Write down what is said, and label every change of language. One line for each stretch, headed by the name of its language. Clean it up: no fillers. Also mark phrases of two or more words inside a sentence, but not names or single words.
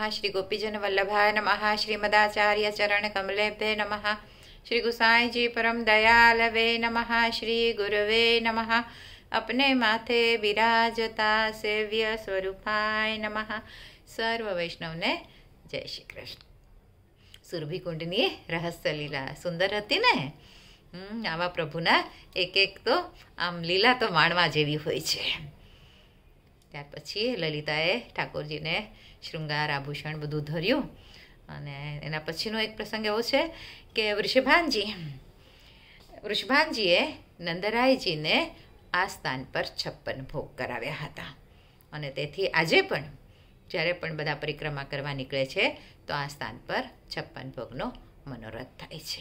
Sanskrit: श्री गोपीजन वल्लभाय नमः। श्रीमदाचार्य चरण कमलेभ्ये नमः। श्री गुसाई जी परम दयालवे नमः। श्री गुरुवे नमः। अपने माथे विराजता सेव्य स्वरूपाय नमः।
Gujarati: સર્વ વૈષ્ણવ ને જય શ્રી કૃષ્ણ। સુરભી કુંડની રહસ્ય લીલા સુંદર હતી ને. આવા પ્રભુના એક એક તો આમ લીલા તો માણવા જેવી હોય છે. ત્યાર પછી લલિતાએ ઠાકોરજીને શૃંગાર આભૂષણ બધું ધર્યું અને એના પછીનો એક પ્રસંગ એવો છે કે વૃષભાનજીએ નંદરાયજીને આ સ્થાન પર 56 ભોગ કરાવ્યા હતા અને તેથી આજે પણ જ્યારે પણ બધા પરિક્રમા કરવા નીકળે છે તો આ સ્થાન પર 56 ભોગનો મનોરથ થાય છે.